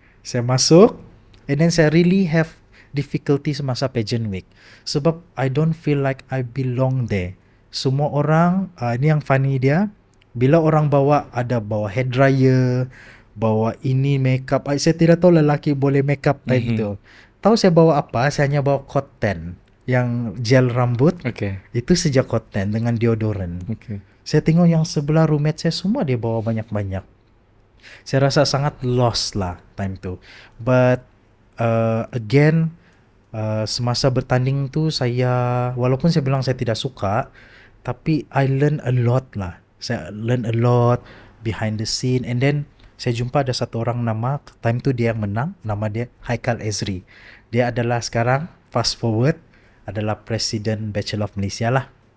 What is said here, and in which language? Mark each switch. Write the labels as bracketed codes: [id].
[ms] Saya masuk, [en] and then saya really have difficulty semasa pageant week. Sebab I don't feel like I belong there. [ms] Semua orang, ini yang funny dia, bila orang bawa hair dryer, bawa ini makeup, saya tidak tahu lelaki boleh makeup time tu. Tahu saya bawa apa? Saya hanya bawa cotton yang gel rambut. [en] Okay. [ms] Itu sejak cotton dengan deodorant. [en] Okay. [ms] Saya tengok yang sebelah roommate saya semua dia bawa banyak-banyak. Saya rasa sangat lost lah time tu. But again, semasa bertanding tu saya, walaupun saya bilang saya tidak suka, tapi [en] I learn a lot [ms] lah. Saya [en] learn a lot behind the scene. [ms] And then saya jumpa ada satu orang nama, time tu dia yang menang, nama dia Haikal Ezri. Dia adalah sekarang, fast forward, adalah Presiden Bachelor of Malaysia lah.